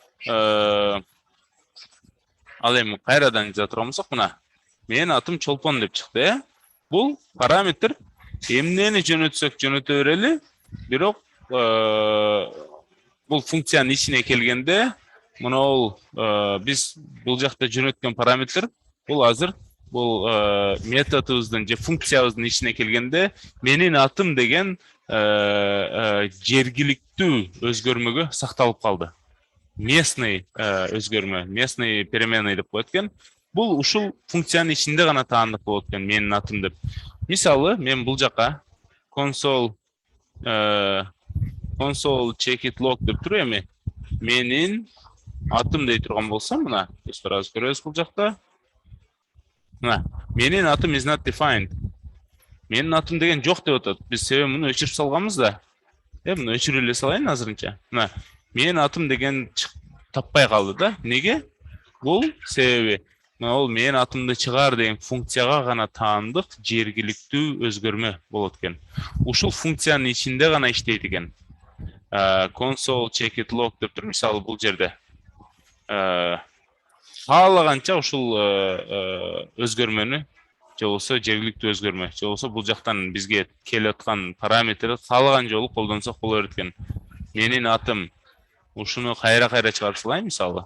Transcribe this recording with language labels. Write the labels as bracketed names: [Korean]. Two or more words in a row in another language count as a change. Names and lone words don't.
[Kyrgyz] Ал эми кайрадан жаза турган болсок, мына менин атым Чолпон деп чыкты, Бул параметр эмнени жөнөтсөк жөнөтө берели, бирок бул функциянын ичине келгенде, мына биз бул жакта жөнөткөн параметр, бул азыр бул методубуздун же функциябыздын ичине келгенде, менин атым деген жергиликтүү өзгөрмөгө сакталып калды. Местный өзгөрмө, [Russian] местный переменный [Kyrgyz] деп коет экен. Бул ушул функциянын ичинде гана таандык болот экен, менин атым деп. Мисалы, мен бул жака [English] console check it log [Kyrgyz] деп туруп эми менин атым дей турган болсом, мына достор азыр көрөбүз бул жакта. Мына менин атым [English] is not defined. [Kyrgyz] Менин атым деген жок деп атат. Биз себеби муну өчүрүп салганбыз да. Муну өчүрүп эле салайын азырынча. Мына менин атым деген таппай калды да. Неге? Бул себеби ол менин атымды чыгар деген функцияга гана таандык жергиликтүү өзгөрмө болот экен. Ушул функциянын ичинде гана иштейт экен. [English] Console check it log [Kyrgyz] деп туруп, мисалы бул жерде каалаганча ушул өзгөрмөнү же болбосо жергиликтүү өзгөрмө, же болбосо бул жактан бизге келип аткан параметрди каалаган жолу колдонсок боло берет экен. Менин атым, ушуну кайра чыгарып салайын мисалы.